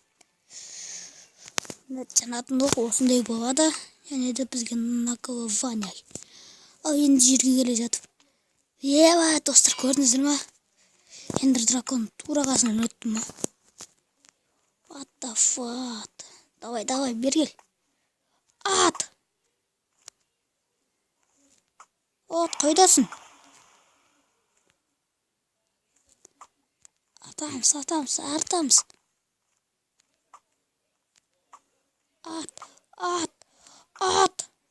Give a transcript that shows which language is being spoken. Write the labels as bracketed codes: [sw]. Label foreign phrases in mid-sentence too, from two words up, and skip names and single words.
[kk] Жанатын оқ осындай болады. Және де бізге наковывание. Ал енді жерге келе жатып. Достар, көрдіңіздер ма? Ender Дракон тура қасынан өтті ма? [en] What the fuck? [kk] Давай, бергел. Ат! От, қойдасын. артамыз. Ат.